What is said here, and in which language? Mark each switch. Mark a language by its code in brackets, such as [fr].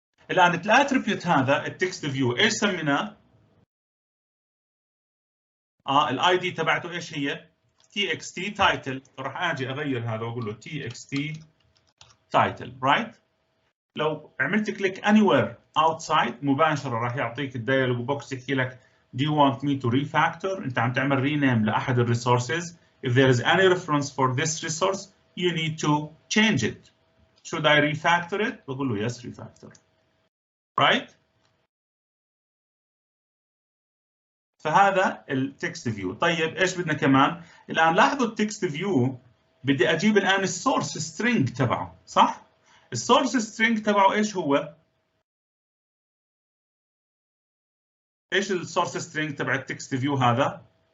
[ar] الان الاتريبيوت هذا التكست فيو ايش سميناه؟ الاي دي تبعته ايش هي؟ txt title. راح اجي اغير هذا واقول له txt title، رايت؟ لو عملت كليك [en] anywhere outside [ar] مباشره راح يعطيك الدايلوج بوكس يحكي لك [en] do you want me to refactor؟ [ar] انت عم تعمل rename لاحد الريسورسز. [en] if there is any reference for this resource you need to change it. should I refactor it؟ [ar] بقول له [en] yes refactor. [ar] right؟ فهذا التكست فيو. طيب ايش بدنا كمان؟ الان لاحظوا التكست فيو بدي اجيب الان السورس سترينج تبعه، صح؟ السورس سترينج تبعه ايش هو؟ ايش السورس سترينج تبع التكست فيو هذا؟